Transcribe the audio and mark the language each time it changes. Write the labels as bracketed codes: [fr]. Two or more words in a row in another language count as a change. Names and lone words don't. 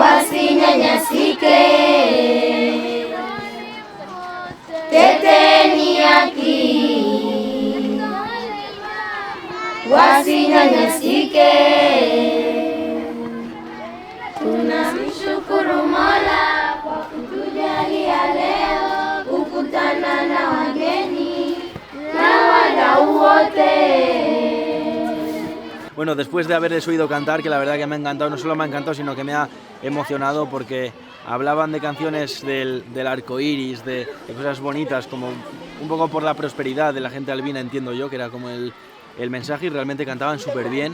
[sw] wasinyanyasike, teteni haki, wasinyanyasike. Tunamshukuru Mola kwa kutujalia leo kukutana na wageni na wadau wote. [es] Bueno, después de haberles oído cantar, que la verdad que me ha encantado, no solo me ha encantado, sino que me ha emocionado, porque hablaban de canciones del arco iris, de cosas bonitas, como un poco por la prosperidad de la gente albina, entiendo yo, que era como el mensaje, y realmente cantaban súper bien.